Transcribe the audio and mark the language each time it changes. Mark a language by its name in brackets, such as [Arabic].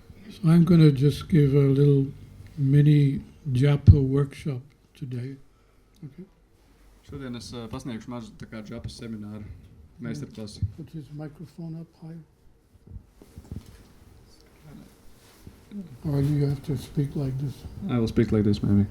[English] So I'm going to just give a little mini japa workshop today. Okay. [Latvian] Šodien es pasniegšu mazu tā kā džapas semināru meistarklasi. [English] Put his microphone up higher. Or you have to speak like this. I will speak like this maybe.